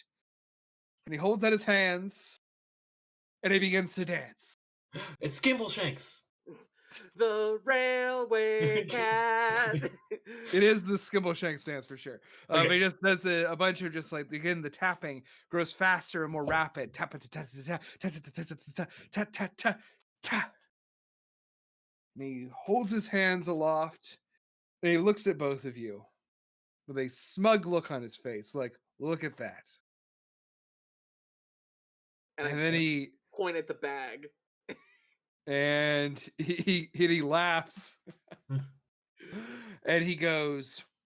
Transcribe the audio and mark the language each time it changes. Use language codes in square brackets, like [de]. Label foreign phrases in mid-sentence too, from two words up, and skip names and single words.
[en] And he holds out his hands and he begins to dance. it's Skimbleshanks. The railway cat. It is the Skimbleshank stance for sure. But Okay. he just does a bunch of just like, again, the tapping grows faster and more rapid. Tap, tap, tap, tap, tap, tap, tap, tap, tap, tap, tap, tap. And he holds his hands aloft And he looks at both of you with a smug look on his face, like, look at that. And I And then he point at the bag. he laughs and he goes,